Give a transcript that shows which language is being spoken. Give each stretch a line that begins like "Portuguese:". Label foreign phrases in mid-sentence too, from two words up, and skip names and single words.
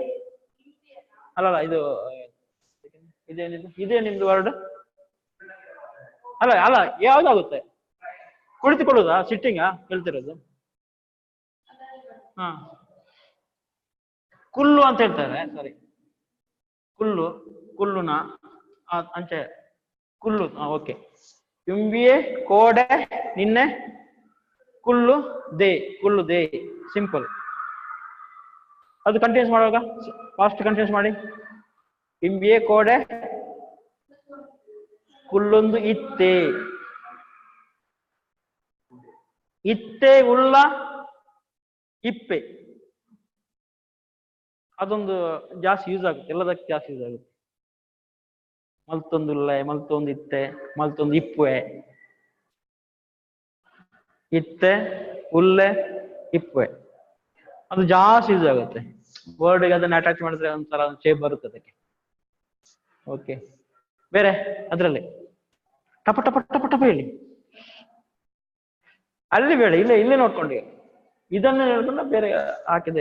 Kannada: ಅಲ್ಲಲ್ಲ, ಇದೇ ನಿಮ್ದು ವರ್ಡ್ ಅಲ್ಲ. ಅಲ್ಲ, ಯಾವ್ದಾಗುತ್ತೆ? ಕುಳಿತುಕೊಳ್ಳುದಾ, ಸಿಟ್ಟಿಂಗಾ ಹೇಳ್ತಿರೋದು? ಹಾ, ಕುಲ್ಲು ಅಂತ ಹೇಳ್ತಾರೆ. ಸಾರಿ,
Tulu: ಕುಲ್ಲುನ ಅಂಚೆ ಕುಲ್ಲು. ಓಕೆ. ಇಂಬಿಯೆ ಕೋಡೆ ನಿನ್ನೆ ಕುಲ್ಲು ದೇ ಸಿಂಪಲ್.
Kannada: ಅದು ಕಂಟಿನ್ಯೂಸ್ ಮಾಡುವಾಗ
English: past continuous
Kannada: ಮಾಡಿ.
Tulu: ಇಂಬಿಯೆ ಕೋಡೆ ಕುಲ್ಲೊಂದು ಇತ್ತೆ. ಇತ್ತೆ ಉಳ್ಳ ಇಪ್ಪೆ.
Kannada: ಅದೊಂದು ಜಾಸ್ತಿ ಯೂಸ್ ಆಗುತ್ತೆ, ಎಲ್ಲದಕ್ಕೆ ಜಾಸ್ತಿ ಯೂಸ್ ಆಗುತ್ತೆ.
Tulu: ಮಲ್ತೊಂದುಲ್ಲೆ, ಮಲ್ತೊಂದು ಇತ್ತೆ, ಮಲ್ತೊಂದು ಇಪ್ಪುವೆ. ಇತ್ತೆ, ಉಲ್ಲೆ, ಇಪ್ಪುವೆ,
Kannada: ಅದು ಜಾಸ್ತಿ ಯೂಸ್ ಆಗುತ್ತೆ. ವರ್ಡ್ಗೆ ಅದನ್ನ ಅಟ್ಯಾಚ್ ಮಾಡಿದ್ರೆ ಒಂಥರ ಶೇಪ್ ಬರುತ್ತೆ ಅದಕ್ಕೆ. ಓಕೆ, ಬೇರೆ ಅದರಲ್ಲಿ ಟಪ ಟಪ ಟಪ ಟಪ ಹೇಳಿ. ಅಲ್ಲಿ ಬೇಡ, ಇಲ್ಲೇ ನೋಡ್ಕೊಂಡು ಇದನ್ನ ಹೇಳ್ಕೊಂಡು ಬೇರೆ ಹಾಕಿದೆ.